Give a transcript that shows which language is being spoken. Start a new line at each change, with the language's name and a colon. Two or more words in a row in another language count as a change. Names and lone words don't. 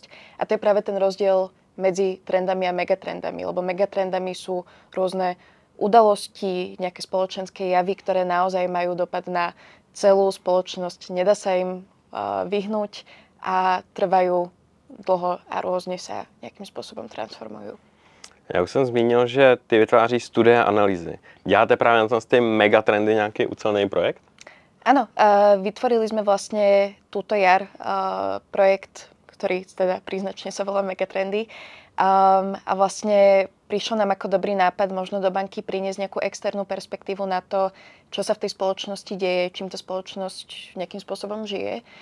Slovak: A to je práve ten rozdiel medzi trendami a megatrendami, lebo megatrendami sú rôzne udalosti, nejaké spoločenské javy, ktoré naozaj majú dopad na celú spoločnosť. Nedá sa im vyhnúť a trvajú dlho a rôzne sa nejakým spôsobom transformujú.
Czech: Já už jsem zmínil, že ty vytváříš studie a analýzy. Děláte právě na tom ty megatrendy nějaký ucelený projekt?
Slovak: Áno, vytvorili sme vlastne túto jar projekt, ktorý teda príznačne sa volá Megatrendy. A vlastne prišlo nám ako dobrý nápad možno do banky priniesť nejakú externú perspektívu na to, čo sa v tej spoločnosti deje, čím tá spoločnosť nejakým spôsobom žije.